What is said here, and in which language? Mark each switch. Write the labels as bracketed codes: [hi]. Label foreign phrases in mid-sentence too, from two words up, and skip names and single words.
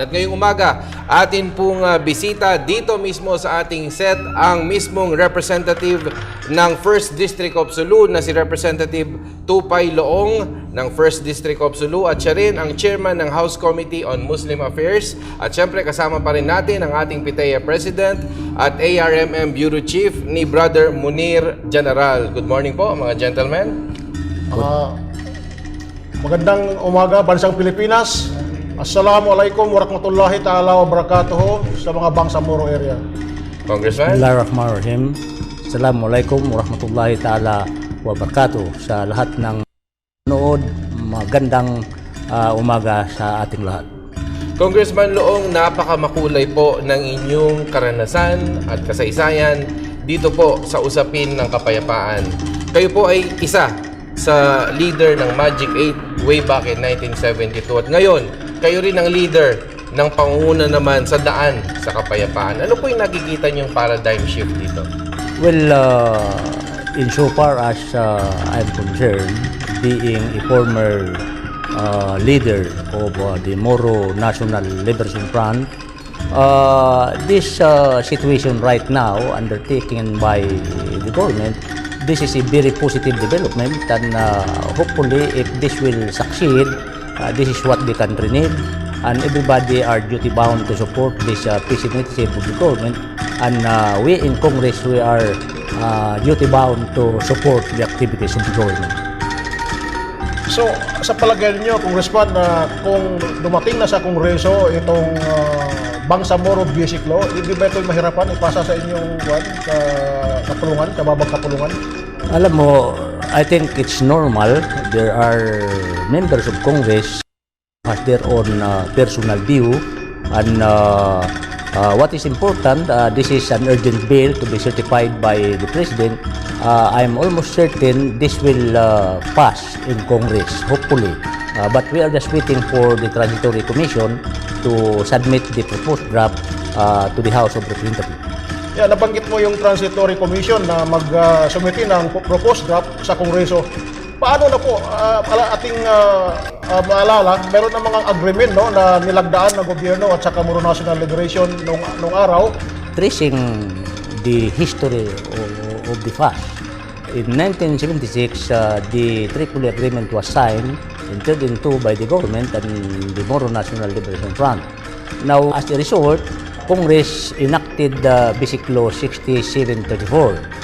[tl] At ngayong umaga, atin pong bisita dito mismo sa ating set ang mismong representative ng 1st District of Sulu na si Representative Tupay Loong ng 1st District of Sulu at siya rin ang chairman ng House Committee on Muslim Affairs. At syempre kasama pa rin natin ang ating PITEA President at ARMM Bureau Chief ni Brother Munir General. [en] Good morning [tl] po mga [en] gentlemen. [tl] Magandang umaga bansang Pilipinas. [ar] السلام عليكم ورحمة الله تعالى وبركاته [tl] sa mga [ar] Bangsamoro area. Congressman. Bismillahirrahmanirrahim. السلام عليكم ورحمة الله تعالى وبركاته [tl] sa lahat ng nood. Magandang umaga sa ating lahat. Congressman Loong, napakamakulay po ng inyong karanasan at kasaysayan dito po sa usapin ng kapayapaan. Kayo po ay isa sa leader ng Magic 8 way back in 1972 at ngayon, kayo rin ang leader ng pangunguna naman sa daan sa kapayapaan. Ano po yung nakikita niyong [en] paradigm shift [tl] dito? [en] Well, insofar as I'm concerned, being a former leader of the Moro National Liberation Front, this situation right now undertaken by the government, this is a very positive development, and hopefully if this will succeed, this is what the country needs, and everybody are duty bound to support this peace initiative of the government, and we in Congress, we are duty bound to support the activities of the government. So, [tl] sa palagay niyo, Congressman, kung dumating na sa Kongreso itong Bangsamoro Basic Law, hindi ba ito'y mahirapan ipasa sa inyong kapulungan, kababag kapulungan? Alam mo, [en] I think it's normal. There are members of Congress who has their own personal view, and what is important, this is an urgent bill to be certified by the President. I'm almost certain this will pass in Congress, hopefully. But we are just waiting for the Transitory Commission to submit the proposed draft to the House of Representatives. Yeah, [tl] nabanggit mo yung Transitory Commission na mag-sumiti ng [en] proposed draft [tl] sa Kongreso. Paano na po, ating maalala, meron na mga agreement no, na nilagdaan ng gobyerno at saka Moro National Liberation nung araw. [en] Tracing the history of the past, in 1976, the Tripoli Agreement was signed, entered into by the government and the Moro National Liberation Front. Now, as a result, Congress enacted the Basic Law 6734.